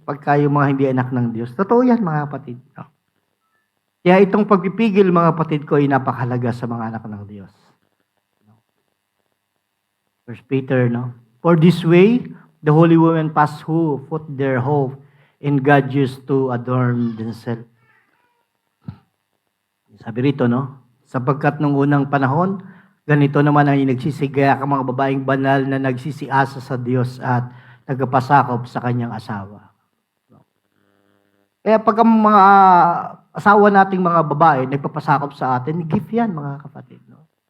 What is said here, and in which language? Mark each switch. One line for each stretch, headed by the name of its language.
Filipino: Pagka yung mga hindi anak ng Diyos. Totoo yan, mga kapatid. No? Kaya itong pagpipigil, mga kapatid ko, ay napakahalaga sa mga anak ng Diyos.
English: First Peter, no? For this way, the holy women past who put their hope in God used to adorn themselves.
Filipino: Sabi rito, no? Sapagkat nung unang panahon, ganito naman ang nagsisigaya ang mga babaeng banal na nagsisiasa sa Diyos at nagpapasakop sa kanyang asawa. Kaya pag ang mga asawa nating mga babae nagpapasakop sa atin, gift yan, mga kapatid. No?